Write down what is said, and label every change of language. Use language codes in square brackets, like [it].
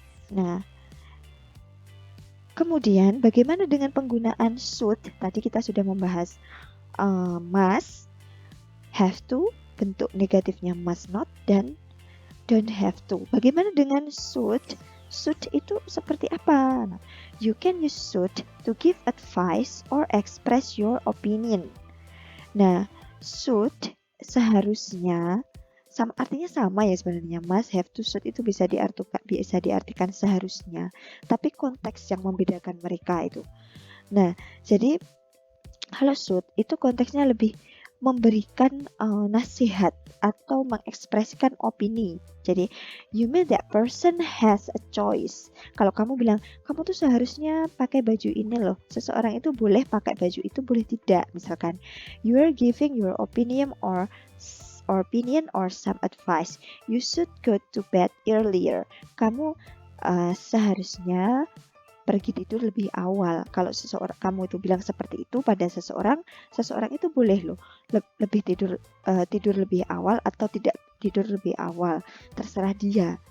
[id] Nah, kemudian bagaimana dengan penggunaan should? Tadi kita sudah membahas must, have to, bentuk negatifnya must not, dan don't have to. Bagaimana dengan should? Should itu seperti apa? [en] Nah, you can use should to give advice or express your opinion. [id] Nah, should seharusnya artinya sama ya sebenarnya. Must, have to, should itu bisa diartikan seharusnya. Tapi konteks yang membedakan mereka itu. Nah, jadi kalau should itu konteksnya lebih memberikan nasihat atau mengekspresikan opini. Jadi, [en] you mean that person has a choice. [id] Kalau kamu bilang, kamu tuh seharusnya pakai baju ini loh. Seseorang itu boleh pakai baju itu, boleh tidak. Misalkan, [en] you are giving your opinion or some advice. You should go to bed earlier. [id] Kamu seharusnya pergi tidur lebih awal. Kalau kamu itu bilang seperti itu pada seseorang itu boleh loh lebih tidur lebih awal atau tidak tidur lebih awal, terserah dia.